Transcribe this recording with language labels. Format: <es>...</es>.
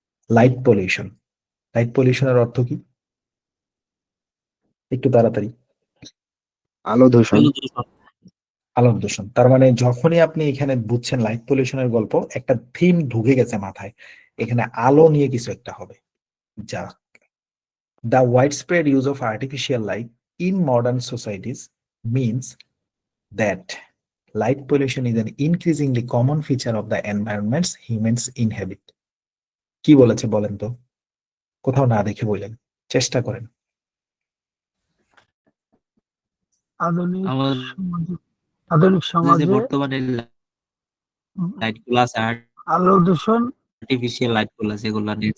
<bn>Light pollution, light পলিউশনের অর্থ কি, একটু তাড়াতাড়ি। আলো দূষণ। আলোক দূষণ, তার মানে যখনই আপনি এখানে বুঝছেন লাইট পলিউশনের গল্প, একটা থিম ঢুকে গেছে মাথায়, এখানে আলো নিয়ে কিছু একটা হবে।</bn> <en>যা the widespread use of artificial light in modern societies means that light pollution is an increasingly common feature of the environments humans inhabit.</en> <bn>কি বলেছে বলেন তো, কোথাও না দেখে বললেন, চেষ্টা করেন। আধুনিক আমাদের সমাজে- আধুনিক সমাজে যে বর্তমানে লাইট গুলো আছে, আলো দূষণ আর্টিফিশিয়াল লাইট গুলো আছে, যেগুলো</bn>